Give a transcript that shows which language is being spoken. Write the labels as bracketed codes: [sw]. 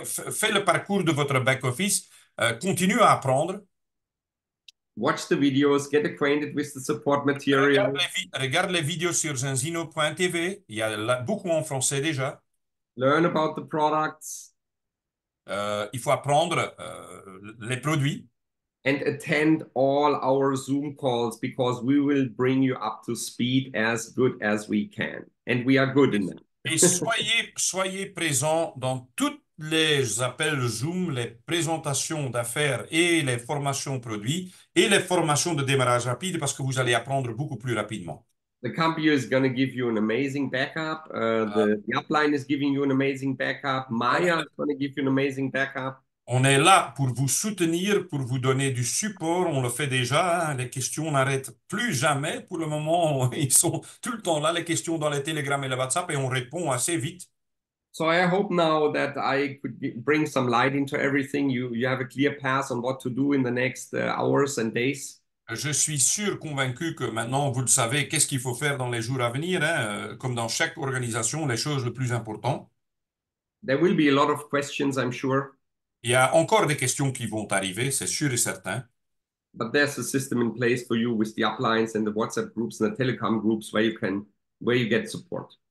[fr] Fais le parcours de votre back-office, continue à apprendre. [en] Watch the videos, get acquainted with the support material. [fr] Regarde les vidéos sur Zenzino.tv. Il y a beaucoup en français déjà. [en] Learn about the products. [fr] Il faut apprendre les produits. [en] And attend all our Zoom calls, because we will bring you up to speed as good as we can. And we are good in them. [fr] Et soyez présents dans tous les appels Zoom, les présentations d'affaires et les formations produits et les formations de démarrage rapide, parce que vous allez apprendre beaucoup plus rapidement. [en] The company is going to give you an amazing backup. The upline is giving you an amazing backup. Maya is going to give you an amazing backup. [fr] On est là pour vous soutenir, pour vous donner du support. On le fait déjà, hein. Les questions n'arrêtent plus jamais. Pour le moment, ils sont tout le temps là, les questions dans les Telegram et le WhatsApp, et on répond assez vite. [en] So I hope now that I could bring some light into everything. You have a clear path on what to do in the next hours and days. [fr] Je suis sûr, convaincu que maintenant, vous le savez, qu'est-ce qu'il faut faire dans les jours à venir, hein. Comme dans chaque organisation, les choses les plus importantes. [en] There will be a lot of questions, I'm sure. [fr] Il y a encore des questions qui vont arriver, c'est sûr et certain. [en] But there's a system in place for you with the uplines and the WhatsApp groups and the Telegram groups where you get support.